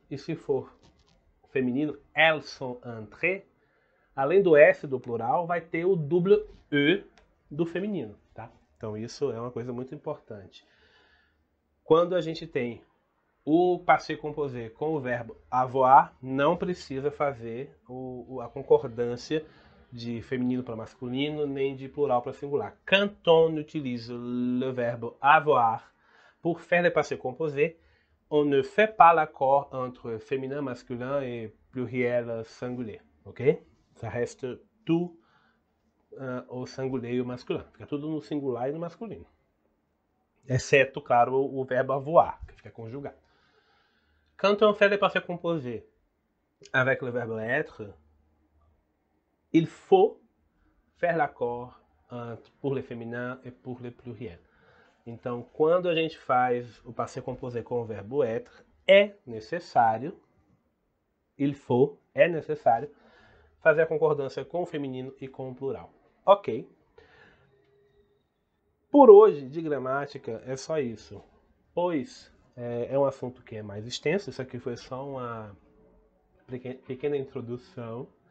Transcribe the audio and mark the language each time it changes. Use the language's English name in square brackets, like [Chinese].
[Portuguese] E se for feminino, elles sont entrées, além do S do plural, vai ter o double E do feminino, tá? Então isso é uma coisa muito importante. Quando a gente tem o passé composé com o verbo avoir, não precisa fazer a concordância de feminino para masculino, nem de plural para singular. [French] Quand on utilise le verbe avoir pour faire le passé composé, on ne fait pas l'accord entre féminin, masculin et pluriel singulier, ok? Ça reste tout o singulier e o masculin. [Portuguese] Fica tudo no singular e no masculino. Exceto, claro, o verbo avoir, que fica conjugado. [French] Quand on fait le passé composé avec le verbe être, il faut faire l'accord pour le féminin e pour le pluriel. [Portuguese] Então, quando a gente faz o passé composé com o verbo être, é necessário, il faut, é necessário, fazer a concordância com o feminino e com o plural. Ok. Por hoje, de gramática, é só isso. Pois é um assunto que é mais extenso, isso aqui foi só uma pequena introdução.